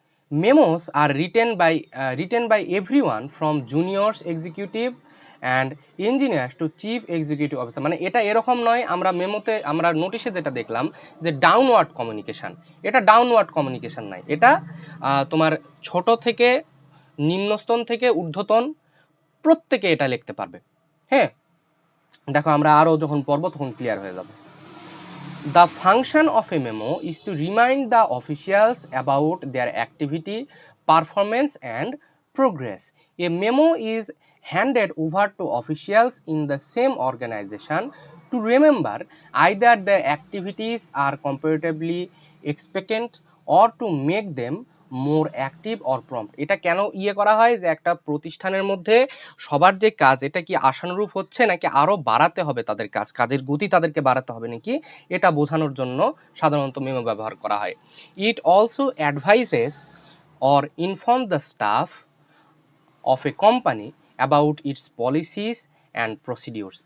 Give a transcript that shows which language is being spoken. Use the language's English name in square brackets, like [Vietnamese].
[English] Memos are written by everyone from juniors executive and engineers to chief executive officer. [Bangla] মানে এটা এরকম নয়, আমরা নোটিশে যেটা দেখলাম যে ডাউনওয়ার্ড কমিউনিকেশন, এটা ডাউনওয়ার্ড কমিউনিকেশন নাই, এটা তোমার ছোট থেকে নিম্নস্তন থেকে ঊর্ধ্বতন প্রত্যেকে এটা লিখতে পারবে। হ্যাঁ, দেখো আমরা আরও যখন পড়ব তখন ক্লিয়ার হয়ে যাবে। [English] The function of a memo is to remind the officials about their activity, performance and progress. A memo is handed over to officials in the same organization to remember either their activities are comparatively expectant or to make them more active or prompt. [Bangla] এটা কেন করা হয় যে একটা প্রতিষ্ঠানের মধ্যে সবার যে কাজ এটা কি আশানুরূপ হচ্ছে নাকি আরও বাড়াতে হবে, তাদের কাজের গতি তাদেরকে বাড়াতে হবে নাকি, এটা বোঝানোর জন্য সাধারণত মেমো ব্যবহার করা হয়। [English] It also advises or inform the staff of a company about its policies and procedures.